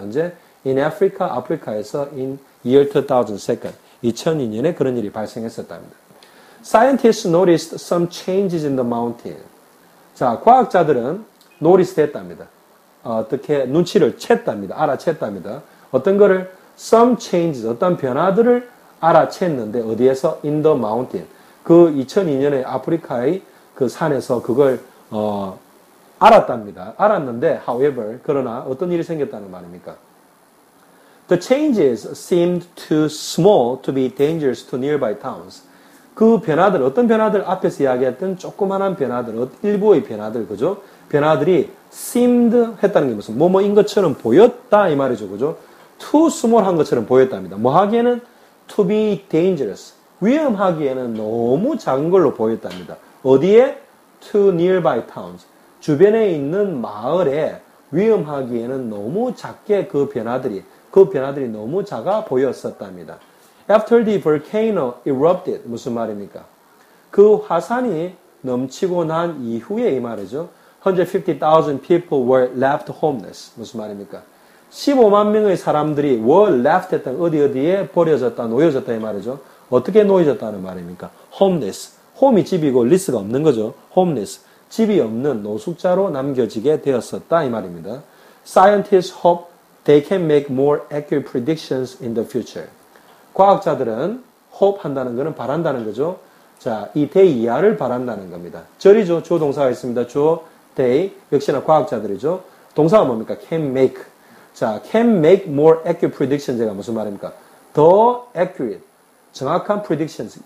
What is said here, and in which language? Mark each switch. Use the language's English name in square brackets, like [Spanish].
[Korean] 언제? [English] In Africa, [Korean] 아프리카에서 [English] in year 2002. [Korean] 2002년에 그런 일이 발생했었답니다. [English] Scientists noticed some changes in the mountain. [Korean] 자, 과학자들은 notice 했답니다. 어떻게 눈치를 챘답니다. 알아챘답니다. 어떤 거를 [English] some changes, [Korean] 어떤 변화들을 알아챘는데 어디에서? [English] In the mountain. [Korean] 그 2002년에 아프리카의 그 산에서 그걸 알았답니다. 알았는데 however, 그러나 어떤 일이 생겼다는 말입니까? [English] The changes seemed too small to be dangerous to nearby towns. [Korean] 그 변화들, 어떤 변화들, 앞에서 이야기했던 조그만한 변화들, 일부의 변화들, 그죠? 변화들이 seemed 했다는 게 무슨, 뭐뭐인 것처럼 보였다, 이 말이죠, 그죠? [English] too small [Korean] 한 것처럼 보였답니다. 뭐 하기에는 [English] to be dangerous. [Korean] 위험하기에는 너무 작은 걸로 보였답니다. 어디에? [English] to nearby towns. [Korean] 주변에 있는 마을에 위험하기에는 너무 작게 그 변화들이 너무 작아 보였었답니다. [English] After the volcano erupted, [Korean] 무슨 말입니까? 그 화산이 넘치고 난 이후에 이 말이죠. [English] 150,000 people were left homeless. [Korean] 무슨 말입니까? 15만 명의 사람들이 [English] were left [Korean] 했던 어디에 버려졌다, 놓여졌다 이 말이죠. 어떻게 놓여졌다는 말입니까? [English] homeless. [Korean] home이 집이고 less가 없는 거죠. [English] homeless. [Korean] 집이 없는 노숙자로 남겨지게 되었었다 이 말입니다. [English] Scientists hope they can make more accurate predictions in the future. [Korean] 과학자들은 hope 한다는 것은 바란다는 거죠. 자, 이 they 이하를 바란다는 겁니다. 절이죠. 주어 동사가 있습니다. 주어 they 역시나 과학자들이죠. 동사가 뭡니까? [English] can make. [Korean] 자, [English] can make more accurate predictions [Korean] 제가 무슨 말입니까? 더 [English] accurate. [Korean] 정확한 predictions.